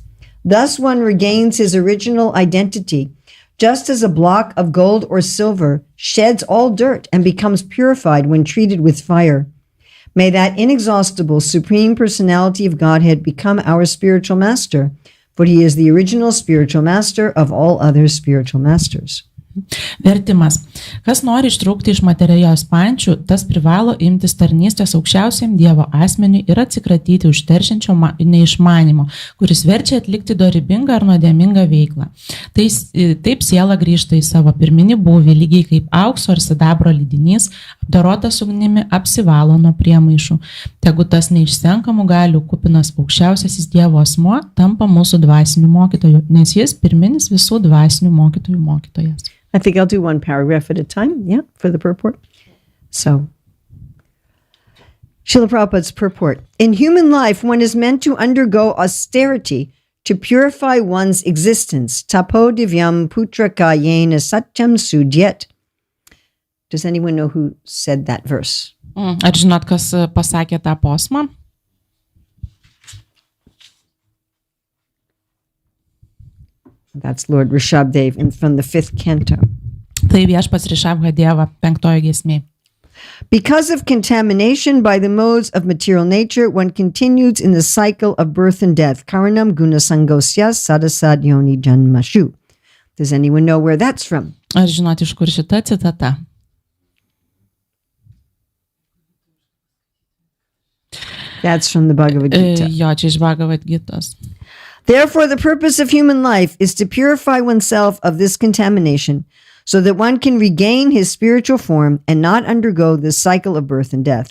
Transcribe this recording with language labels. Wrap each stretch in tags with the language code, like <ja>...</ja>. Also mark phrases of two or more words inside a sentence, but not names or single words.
<en>Thus one regains his original identity, just as a block of gold or silver sheds all dirt and becomes purified when treated with fire. May that inexhaustible Supreme Personality of Godhead become our spiritual master, for he is the original spiritual master of all other spiritual masters.</en> <lt>Vertimas. Kas nori ištraukti iš materijos pančių, tas privalo imtis tarnystės aukščiausiam Dievo asmeniui ir atsikratyti užteršiančio neišmanimo, kuris verčia atlikti dorybingą ar nuodėmingą veiklą. Taip siela grįžta į savo pirminį būvį, lygiai kaip aukso ar sidabro lydinys, apdorotas ugnimi, apsivalo nuo priemaišų. Tegu tas neišsenkamų galių kupinas aukščiausiasis Dievo asmuo tampa mūsų dvasinių mokytojų, nes jis pirminis visų dvasinių mokytojų mokytojas.</lt> <en>I think I'll do one paragraph at a time, for the purport. So, Srila Prabhupada's purport. In human life, one is meant to undergo austerity to purify one's existence.</en> <sa>Tapo divyam putraka yena satyam sudyet.</sa> <en>Does anyone know who said that verse?</en> <lt>Ar žinot, kas pasakė tą posmą?</lt> <en>That's Lord Rishabdev from the 5th canto.</en> <lt>Tai viešpats Rishabdeva 5 giesmė.</lt> <en>Because of contamination by the modes of material nature, one continues in the cycle of birth and death.</en> <sa>Karanam gunasangosya sadasad yoni janmashu.</sa> <en>Does anyone know where that's from?</en> <lt>Ar žinot, iš kur šita citata?</lt> <en>That's from the Bhagavad Gita.</en> <lt>Jo, čia iš Bhagavad Gitos.</lt> <en>Therefore, the purpose of human life is to purify oneself of this contamination so that one can regain his spiritual form and not undergo this cycle of birth and death.</en>